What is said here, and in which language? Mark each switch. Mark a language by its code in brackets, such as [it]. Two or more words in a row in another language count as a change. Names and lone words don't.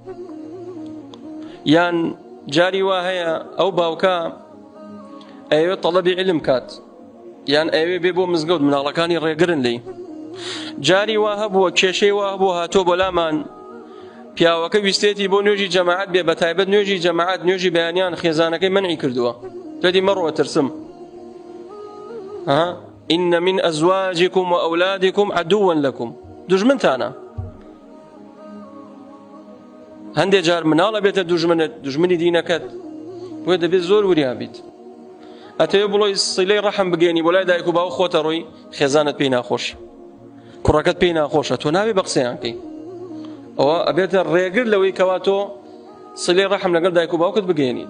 [ckb] یان جاری وا هەیە ئەو باوکە ئەوێ تەڵەبی علم کات یان ئەوێ بێ بۆ مزگەوت مناڵەکانی ڕێگرن لێی. جاری وا هەبووە کێشەی وا هەبووە هاتۆ بۆ لامان پیاوەکە ویستێتی بۆ نوێژی جەماعەت بێ بە تایبەت نوێژی جەماعەت نوێژی بەیانیان خێزانەکەی منعی کردووە دەدی مەڕۆ ترسم [ar] إن من أزواجكم وأولادكم عدوا لكم [ckb] دژمنتانە. هەندێ جار مناڵە بێتە دژمنی دینەکەت بۆ دەبێت زۆر وریابیت ئەتەوێ بڵۆی سیلەی ڕەحم بگەێنی بۆ لای دایک و باو خۆتە ڕۆی خێزانت پێی ناخۆشی کوڕەکەت پێی ناخۆشە تۆ ناوێ بە قسەیانکەی ئەوە ئەبێتە ڕێگر لەوەی کەوا تۆ سیلەی ڕەحم لەگەڵ دایک و باوکت بگەێنیت.